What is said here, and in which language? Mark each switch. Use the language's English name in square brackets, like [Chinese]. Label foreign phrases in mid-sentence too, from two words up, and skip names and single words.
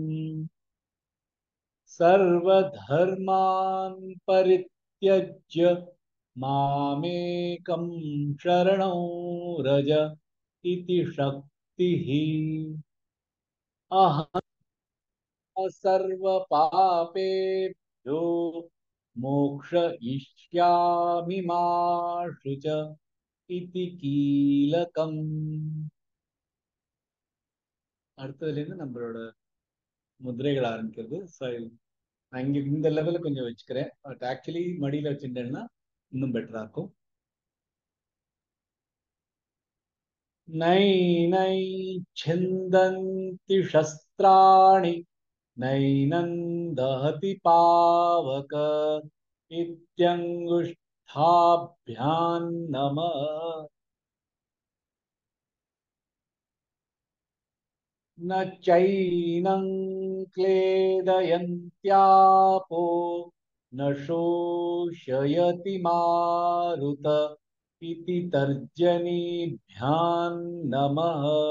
[Sanskrit] सर्वधर्मान् परित्यज्य मामेकं शरणं रज इति शक्तिः। अहं सर्वपापेभ्यो मोक्षयिष्यामि मा शुच इति कीलकम्. [Tamil] அடுத்ததுலேருந்து நம்மளோட முதிரைகள் ஆரம்பிக்கிறது. ஸோ நான் இங்கே இந்த லெவலில் கொஞ்சம் வச்சுக்கிறேன். [English] but actually [Tamil] மடியில் வச்சுட்டேன்னா இன்னும் பெட்டராக இருக்கும். [Sanskrit] நை छिन्दन्ति शस्त्राणि नैनं दहति पावक इत्यङ्गुष्ठाभ्यां नमः। न चैनं क्लेदयन्त्यापो न शोषयति मारुत इति तर्जनीभ्यां नमः।